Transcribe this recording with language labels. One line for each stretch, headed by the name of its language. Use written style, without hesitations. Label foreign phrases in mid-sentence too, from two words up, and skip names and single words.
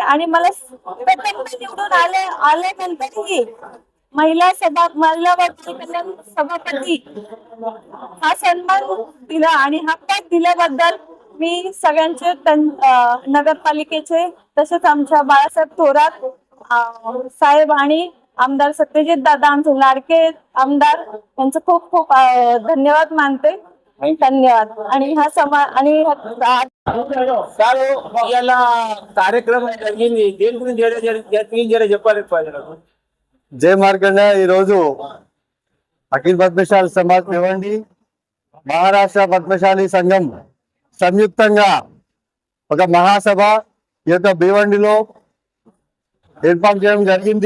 Marathi: आणि मला निवडून आल्यानंतरही महिला कल्याण सभापती हा सन्मान दिला आणि हा पद दिल्याबद्दल मी सगळ्यांचे नगरपालिकेचे तसेच आमच्या बाळासाहेब थोरात साहेब आणि आमदार सत्यजित दादा आमचे लाडके आमदार यांचं खूप खूप धन्यवाद मानते. धन्यवाद. आणि हा
Telugu: याला కార్యక్రమం జరిగింది దేని గురించి చెప్పాలి. జయ మార్కండ ఈరోజు అఖిల్ పద్మశాలి సమాజ్ భివండి మహారాష్ట్ర పద్మశాలి సంఘం సంయుక్తంగా ఒక మహాసభ ఈ యొక్క భివండిలో ఏర్పాటు చేయడం జరిగింది.